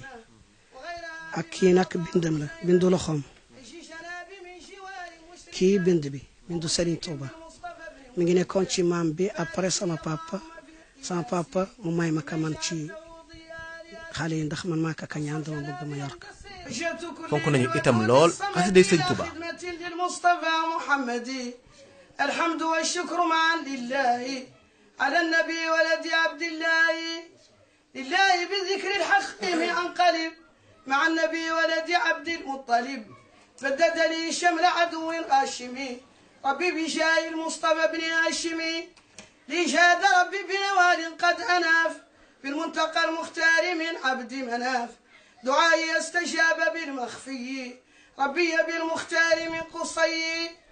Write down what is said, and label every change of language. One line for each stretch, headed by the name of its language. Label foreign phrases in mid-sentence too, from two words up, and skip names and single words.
Wolof: ak kii nag bindam la bindu loxoom kii bindu Serigne Touba mi ngi nekkoon ci maam bi après sama papa mu may ma ka man ci xale yi ndax man maa ka ñaan dama bëgg ma yor ko. fonk nañu itam lool xasida Serigne Touba.
Arabic: الحمد والشكر معا لله على النبي ولد عبد الله لله بذكر الحق من أنقلب مع النبي ولد عبد المطلب بدد لي شمل عدو هاشمي ربي بجاه المصطفى بن هاشمي لي جاد ربي بنوال قد أناف بالمنتقى المختار من عبد مناف دعائي استجاب بالمخفي ربي بالمختار من قصي